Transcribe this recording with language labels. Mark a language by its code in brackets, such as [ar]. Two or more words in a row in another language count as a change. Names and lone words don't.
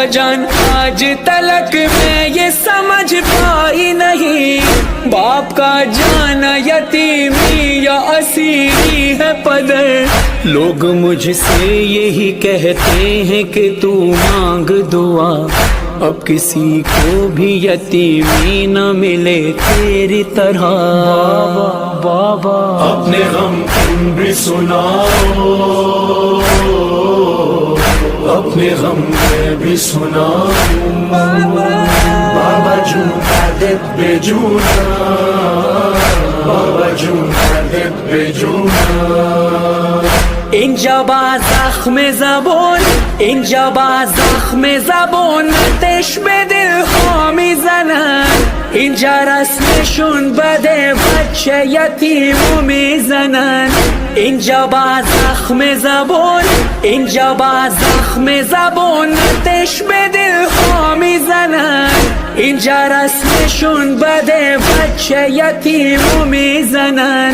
[ur] جان آج تلک میں یہ سمجھ پائی نہیں باپ کا جانا یتیمی یا اسیری ہے پدر لوگ مجھ سے یہی کہتے ہیں کہ تو مانگ دعا اب کسی کو بھی یتیمی نہ ملے تیری طرح بابا اپنے غم تم بھی سناؤ اپنے غم میں بھی سناؤ [fa] بابا جون دردت بے جونا [ur] بابا جون دردت بے جونا [fa] اینجا با زخم زبون اینجا با زخم زبون آتش به دل ها میزنن اینجا رسمشون بده بچه یتیمو میزنن اینجا با زخم زبون اینجا با زخم زبون آتش به دل ها میزنن اینجا رسمشون بده، بچه یتیمو میزنن.